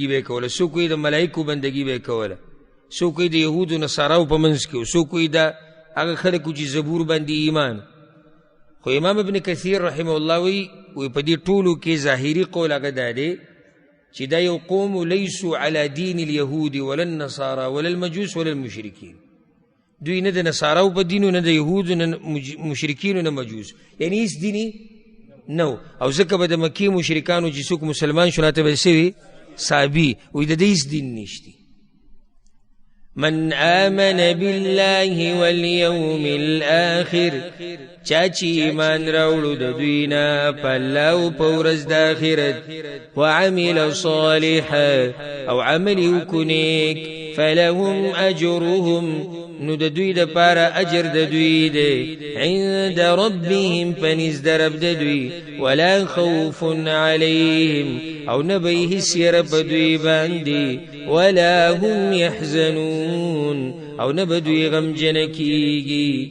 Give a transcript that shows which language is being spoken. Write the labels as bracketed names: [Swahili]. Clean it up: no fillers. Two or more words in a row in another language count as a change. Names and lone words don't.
[Pashto] به یې کوله څوک د ملایکو بندګي به یې کوله څوک د یهودو نصاراو په منځ کې څوک دا هغه خلکو چې زبور باندې ایمان خو امام ابن کثیر [Arabic] رحمه الله [Pashto] وی په دې ټولو کې ظاهري قول هغه دا دی چې دا یو قوم [Arabic] لیسو علی دین اليهود ولا النصارى ولا المجوس ولا المشرکین [Pashto] دوی نه د نصاراو په دینو، نه د یهودو، نه مشرکینو، نه مجوس، یعنی هیڅ دیني نو. او ځکه به د مکې مشرکانو چې څوک مسلمان شو راته به سوي صحابي وایي د دې هیڅ دین نشتی. [Arabic] من آمن بالله واليوم الآخر، [Pashto] چا چې ایمان راوړو د دوی نه په الله او په ورځ د آخرت، [Arabic] وعمل صالحا [Pashto] او عمل وکړو نیک، [Arabic] فلهم اجرهم [Pashto] نو د دوی دپاره اجر د دوی دی، [Arabic] عند ربهم [Pashto] پنځ د رب د دوی، [Arabic] ولا خوف علیهم [Pashto] او نه به هیڅ یره په دوی باندې، [Arabic] ولا هم یحزنون [Pashto] او نه به دوی غمجنه کیږي.